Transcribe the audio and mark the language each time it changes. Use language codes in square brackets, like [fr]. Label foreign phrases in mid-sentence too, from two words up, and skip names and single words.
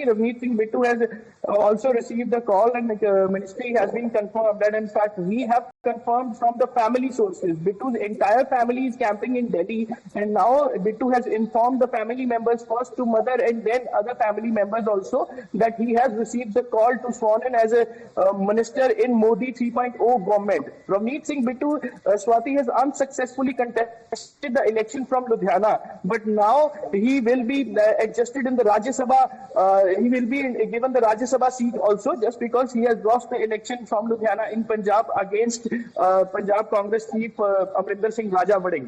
[en] Ravneet Singh Bittu has also received the call, and the ministry has been confirmed. And in fact, we have confirmed from the family sources. Bittu's entire family is camping in Delhi, and now Bittu has informed the family members, first to mother and then other family members also, that he has received the call to sworn in as a minister in Modi 3.0 government. Ravneet Singh Bittu, Swati, has unsuccessfully contested the election from Ludhiana, but now he will be adjusted in the Rajya Sabha. He will be given the Rajya Sabha seat also, just because he has lost the election from Ludhiana in Punjab against Punjab Congress chief Amrinder Singh Raja Vading.